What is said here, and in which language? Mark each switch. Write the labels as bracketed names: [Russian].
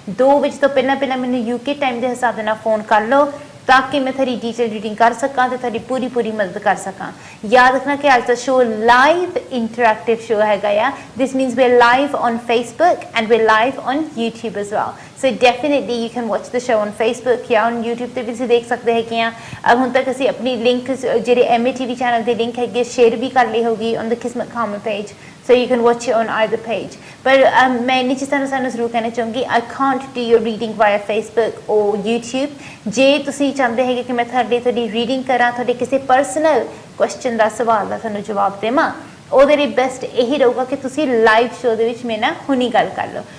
[Punjabi] 2 ਵਜੇ ਤੋਂ ਪਹਿਲਾਂ ਮੈਨੂੰ UK ਟਾਈਮ ਦੇ ਹਿਸਾਬ ਦੇ ਨਾਲ ਫੋਨ ਕਰ ਲਓ ਤਾਂ ਕਿ ਮੈਂ ਤੁਹਾਡੀ ਡਿਟੇਲ ਰੀਡਿੰਗ ਕਰ ਸਕਾਂ ਤੇ ਤੁਹਾਡੀ ਪੂਰੀ ਮਦਦ ਕਰ ਸਕਾਂ। ਯਾਦ ਰੱਖਣਾ ਕਿ ਅੱਜ ਦਾ ਸ਼ੋ ਲਾਈਵ ਇੰਟਰੈਕਟਿਵ ਸ਼ੋ ਹੈਗਾ ਆ। [English] this means we're live on Facebook and we're live on YouTube as well, so definitely you can watch the show on Facebook ਜਾਂ on YouTube [Punjabi] ਤੇ ਵੀ ਤੁਸੀਂ ਦੇਖ ਸਕਦੇ ਹੈਗੇ ਆ। ਹੁਣ ਤੱਕ ਅਸੀਂ ਆਪਣੀ ਲਿੰਕ ਜਿਹੜੇ MATV ਚੈਨਲ ਦੇ ਲਿੰਕ ਹੈਗੇ ਸ਼ੇਅਰ ਵੀ ਕਰ ਲਈ ਹੋਗੀ [English] on the KismatKarma page, so you can watch it on either page। [Punjabi] ਪਰ ਮੈਂ ਇੰਨੀ ਚੀਜ਼ਾਂ ਨੂੰ ਸਾਨੂੰ ਜ਼ਰੂਰ ਕਹਿਣਾ ਚਾਹੂੰਗੀ, [English] I can't do your reading via Facebook or YouTube। [Punjabi] ਜੇ ਤੁਸੀਂ ਚਾਹੁੰਦੇ ਹੈਗੇ ਕਿ ਮੈਂ ਤੁਹਾਡੀ ਰੀਡਿੰਗ ਕਰਾਂ, ਤੁਹਾਡੇ ਕਿਸੇ ਪਰਸਨਲ ਕੁਐਸਚਨ ਦਾ ਸਵਾਲ ਦਾ ਤੁਹਾਨੂੰ ਜਵਾਬ ਦੇਵਾਂ, ਉਹਦੇ ਲਈ ਬੈਸਟ ਇਹੀ ਰਹੂਗਾ ਕਿ ਤੁਸੀਂ ਲਾਈਵ ਸ਼ੋ ਦੇ ਵਿੱਚ ਮੇਰੇ ਨਾਲ ਹੁਣੀ ਗੱਲ ਕਰ ਲਓ।